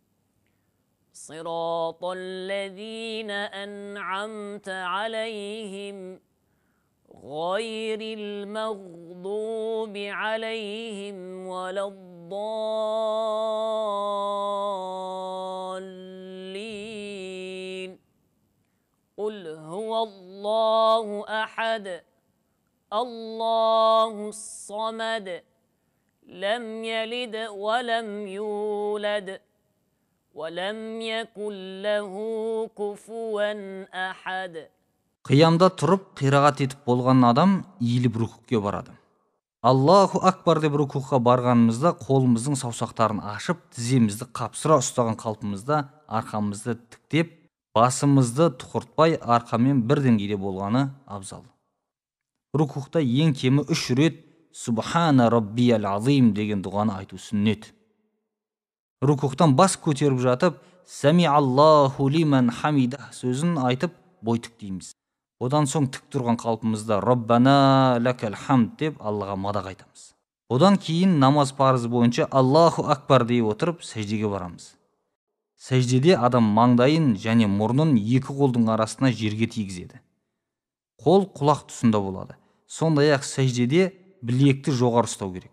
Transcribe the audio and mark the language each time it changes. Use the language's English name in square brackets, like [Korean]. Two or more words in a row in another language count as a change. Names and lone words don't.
[Arabic] صراط الذين أنعمت عليهم غير المغضوب عليهم ولا الضالين قل هو الله أحد الله الصمد لم يلد ولم يولد ولم يكن له كفوا أحد. [Kazakh] Қиямда тұрып қирағат етіп болған адам иіліп рукуға барады. [Arabic] الله أكبر [Kazakh] деп рукуға барғанымызда қолымыздың саусақтарын ашып, тіземізді қапсыра ұстаған қалпымызда арқамызды тіктеп, басымызды тұқыртпай арқамен бір деңгейде болғаны абзал. Рукуғда ең кемі 3 рет [Arabic] سبحان ربي العظيم [Kazakh] деген дұғаны айту сүннет. Рукуғдан бас көтеріп жатып, [Arabic] سمع الله لمن حمده [Kazakh] сөзін айтып бой тіктейміз. Одан соң тік тұрған қалпымызда [Arabic] ربنا لك الحمد [Kazakh] деп Аллаға мадақ айтамыз. Одан кейін намаз парызы бойынша [Arabic] الله أكبر [Kazakh] дей отырып сәждеге барамыз. Сәждеде адам маңдайын және мұрнын екі қолдың арасына жерге тигізеді. Қол құлақ тұсында болады. Сондай-ақ сәждеде білекті жоғары ұстау керек.